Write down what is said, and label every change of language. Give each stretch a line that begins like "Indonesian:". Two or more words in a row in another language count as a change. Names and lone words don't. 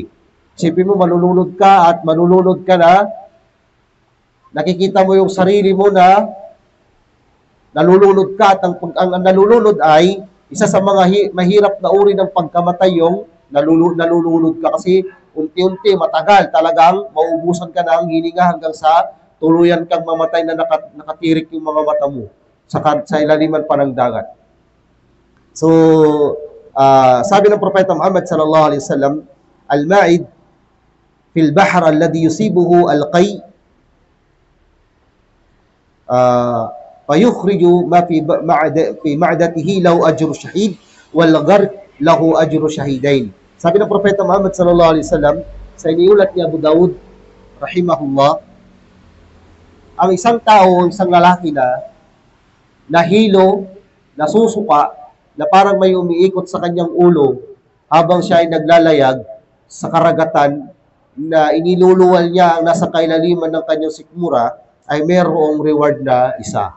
Filipino: Isipin mo, malulunod ka at malulunod ka na, nakikita mo yung sarili mo na nalulunod ka at ang nalulunod ay isa sa mga mahirap na uri ng pagkamatay yung nalulunod ka kasi unti-unti, matagal, talagang maubusan ka ng hininga hanggang sa tuluyan kang mamatay na nakatirik yung mga mata mo sa ilaliman pa ng dagat. So, sabi ng Propeta
Arabic: Muhammad صلى الله عليه وسلم المائد في البحر الذي يصيبه القيء فيخرج ما في معدته له أجر شهيد والغرق له أجر شهيدين.
Filipino: Sabi ng Propeta Muhammad
Arabic: صلى الله عليه وسلم
Filipino: sa iniulat ni Abu Daud rahimahullah, ang isang tao, isang lalaki na nahilo, nasusuka, na parang may umiikot sa kanyang ulo habang siya ay naglalayag sa karagatan na iniluluwal niya ang nasa kailaliman ng kanyang sikmura, ay mayroong reward na isa.